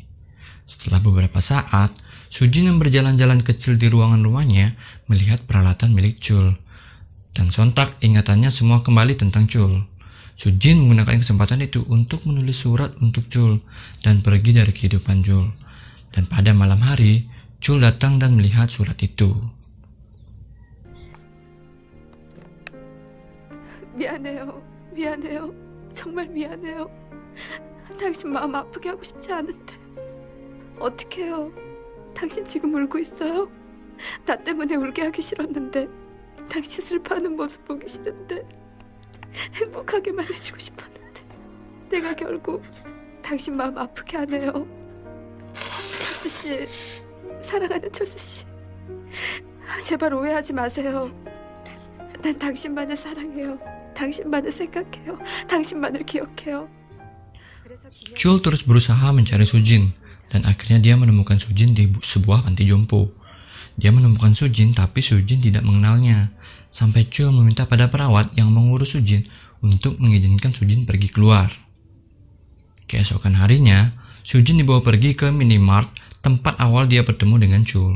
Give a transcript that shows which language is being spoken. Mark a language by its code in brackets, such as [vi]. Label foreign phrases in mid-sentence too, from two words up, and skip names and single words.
[id] Setelah beberapa saat, Sujin yang berjalan-jalan kecil di ruangan rumahnya melihat peralatan milik Chul. Dan sontak ingatannya semua kembali tentang Chul. Sujin menggunakan kesempatan itu untuk menulis surat untuk Chul dan pergi dari kehidupan Chul. Dan pada malam hari, Chul datang dan melihat surat itu. [ko] 미안해요. 미안해요. 정말 미안해요. 당신 마음 아프게 하고 싶지 않은데. 어떡해요. 당신 지금 울고 있어요? 나 때문에 울게 하기 싫었는데. 당신 슬퍼하는 모습 보기 싫은데. 행복하게만 해주고 싶었는데. 내가 결국 당신 마음 아프게 하네요. 철수 씨, 사랑하는 철수 씨. 제발 오해하지 마세요. 난 당신만을 사랑해요. 당신만을 생각해요. 당신만을 기억해요. [id] Chul terus berusaha mencari Sujin dan akhirnya dia menemukan Sujin di sebuah panti jompo. Dia menemukan Sujin tapi Sujin tidak mengenalnya. Sampai Chul meminta pada perawat yang mengurus Sujin untuk mengizinkan Sujin pergi keluar. Keesokan harinya, Sujin dibawa pergi ke minimart tempat awal dia bertemu dengan Chul.